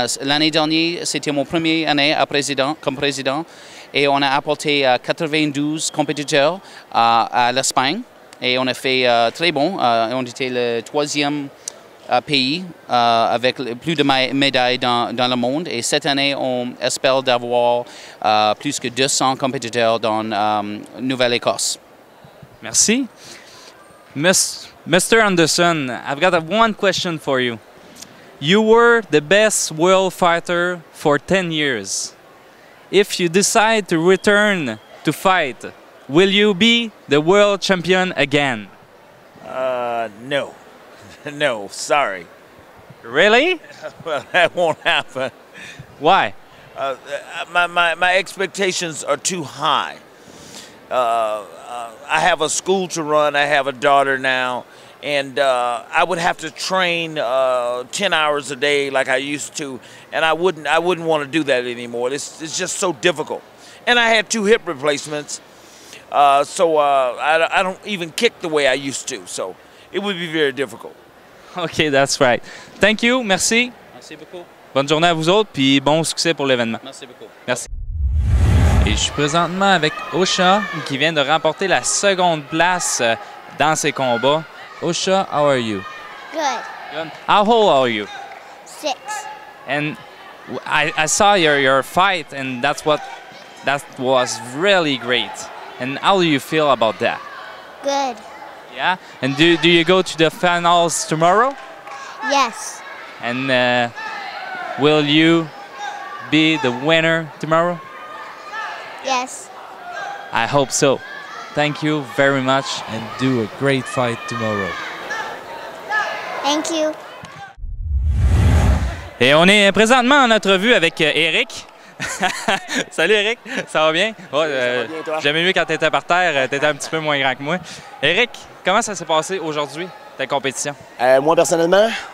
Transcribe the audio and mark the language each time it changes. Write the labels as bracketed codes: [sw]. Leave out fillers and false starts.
[fr] L'année dernière, c'était mon première année comme président et on a apporté 92 compétiteurs à l'Espagne et on a fait très bon. On était le 3e pays avec plus de médailles dans le monde. Et cette année, on espère d'avoir plus que 200 compétiteurs dans Nouvelle-Écosse. Merci. Mr. [en] Anderson, I've got one question for you. You were the best world fighter for 10 years. If you decide to return to fight, will you be the world champion again? No. No, sorry. Really? Well, that won't happen. Why? My expectations are too high. I have a school to run. I have a daughter now, and I would have to train 10 hours a day like I used to, and I wouldn't want to do that anymore. It's just so difficult. And I had 2 hip replacements, so I don't even kick the way I used to. So it would be very difficult. OK, that's right. Thank you, merci. [fr] Merci beaucoup. Bonne journée à vous autres, puis bon succès pour l'événement. Merci beaucoup. Merci. Et je suis présentement avec Osha, qui vient de remporter la 2e place dans ses combats. [en] Osha, how are you? Good. Good. How old are you? 6. And I saw your fight, and that was really great. And how do you feel about that? Good. Yeah? And do you go to the finals tomorrow? Yes. And will you be the winner tomorrow? Yes. I hope so. Thank you very much. And do a great fight tomorrow. Thank you. [fr] Et on est présentement en entrevue avec Eric. Salut Eric, ça va bien? Ça va bien, toi? J'aimais mieux quand tu étais par terre, tu étais un petit peu moins grand que moi. Eric, comment ça s'est passé aujourd'hui, ta compétition? Moi, personnellement?